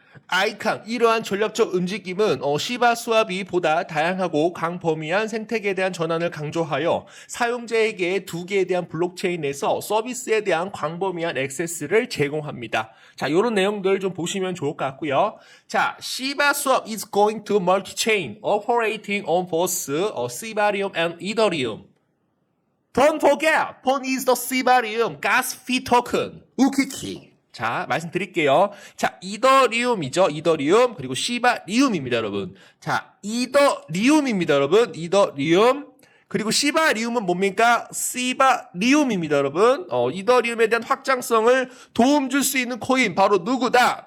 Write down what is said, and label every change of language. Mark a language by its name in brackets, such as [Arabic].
[Korean] 아이칸 이러한 전략적 움직임은 시바스왑이 보다 다양하고 광범위한 생태계에 대한 전환을 강조하여 사용자에게 두 개에 대한 블록체인 내에서 서비스에 대한 광범위한 액세스를 제공합니다. 자, 이런 내용들 좀 보시면 좋을 것 같고요. [English] 자, 시바스왑 is going to multi-chain operating on both Sibarium and Ethereum. Don't forget, Pon is the Sibarium gas fee token. [Korean] 우키키. 자, 말씀드릴게요. 자, 이더리움이죠. 이더리움. 그리고 시바리움입니다, 여러분. 자, 이더리움입니다, 여러분. 이더리움. 그리고 시바리움은 뭡니까? 시바리움입니다, 여러분. 이더리움에 대한 확장성을 도움 줄 수 있는 코인 바로 누구다?